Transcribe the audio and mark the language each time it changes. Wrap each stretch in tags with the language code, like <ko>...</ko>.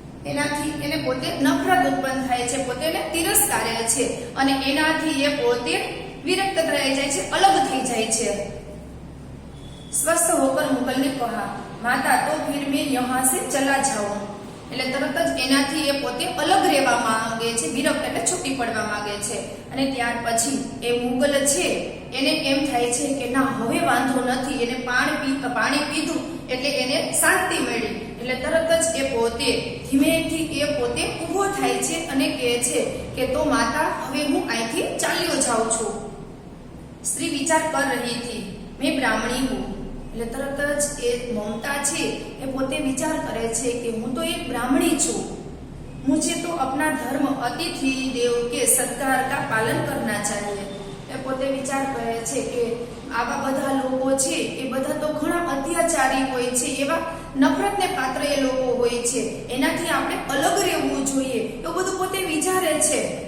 <gu>એનાથી એને પોતે નફરત ઉત્પન્ન થાય છે, પોતે એને તિરસ્કારે છે અને એનાથી એ પોતે विरक्त रह जाए छे, अलग थी जाए छे.</gu> <hi>स्वस्थ होकर मुगल ने कहा, माता तो फिर मैं यहाँ से चला जाऊं.</hi> <gu>એટલે તરત જ એનાથી એ પોતે અલગ રહેવા માંગે છે, વિરક્ત એટલે છૂટી પડવા માંગે છે. અને ત્યાર પછી એ મુગલ છે એને એમ થાય છે કે ના હવે વાંધો નથી, એને પાણી પીધું એટલે એને શાંતિ મળી. એટલે તરત જ એ પોતે ધીમેથી એ પોતે ઊભો થાય છે અને કહે છે કે તો માતા હવે હું અહીંથી ચાલ્યો જાઉં છું.</gu> <hi>स्त्री विचार कर रही थी, मैं ब्राह्मणी हूँ.</hi> <gu>એટલે તરત જ એ મમતા છે એ પોતે વિચાર કરે છે કે હું તો એક બ્રાહ્મણી છું,</gu> <hi>मुझे तो अपना धर्म अतिथि देव के सत्कार का पालन करना चाहिए.</hi> <gu>એ પોતે વિચાર કરે છે કે આવા બધા લોકો છે એ બધા તો ઘણા અત્યાચારી હોય છે, એવા નફરતને પાત્ર એ લોકો હોય છે, એનાથી આપણે અલગ રહેવું જોઈએ એવું બધું પોતે વિચારે છે.</gu>